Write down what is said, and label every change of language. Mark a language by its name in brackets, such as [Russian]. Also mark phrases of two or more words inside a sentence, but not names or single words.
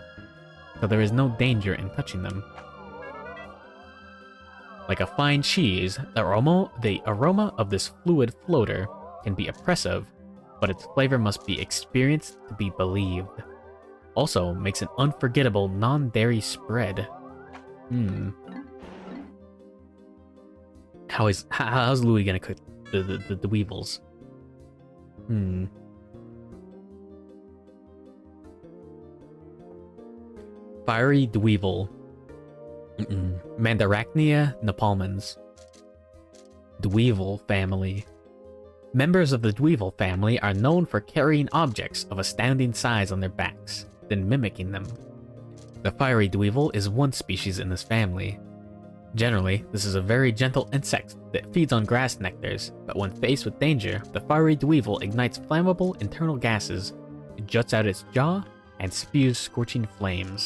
[English] So there is no danger in touching them. Like a fine cheese, the aroma of this fluid floater can be oppressive, but its flavor must be experienced to be believed. Also makes an unforgettable non-dairy spread. How's Louis gonna cook the weevils? Fiery Dweevil. Mandarachnia napalmans. Dweevil Family. Members of the Weevil family are known for carrying objects of astounding size on their backs, then mimicking them. The Fiery Dweevil is one species in this family. Generally, this is a very gentle insect that feeds on grass nectars, but when faced with danger, the Fiery Dweevil ignites flammable internal gases, it juts out its jaw, and spews scorching flames.